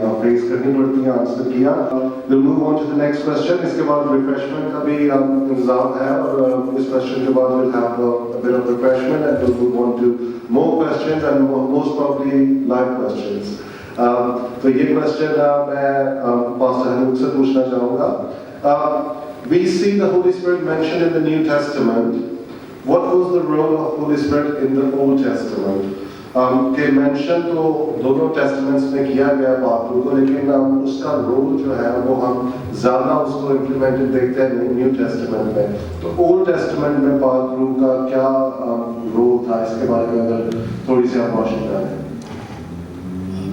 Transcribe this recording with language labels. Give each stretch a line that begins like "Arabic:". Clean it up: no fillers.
Urdu: Face کرنی پڑتی ہیں، آنسر کیا۔
English: we'll move on to the next question۔
Urdu: اس کے بعد ریفریشمنٹ کا بھی انتظام ہے، اور اس کوشچن کے بعد
English: we'll have a bit of refreshment and we'll move on to more questions and most probably live questions۔
Urdu: تو یہ کوشچن میں پاسٹر حنوک سے پوچھنا چاہوں گا۔
English: We see the Holy Spirit mentioned in the New Testament. What was the role of Holy Spirit in the Old Testament?
Urdu: کہ mention تو دونوں ٹیسٹمنٹس میں کیا گیا پاک روح کو، لیکن اس کا رول جو ہے وہ ہم زیادہ اس کو امپلیمنٹڈ دیکھتے ہیں نیو ٹیسٹمنٹ میں۔ تو اولڈ ٹیسٹمنٹ میں پاک روح کا کیا رول تھا، اس کے بارے میں اگر تھوڑی سی آپ روشنی ڈالیں۔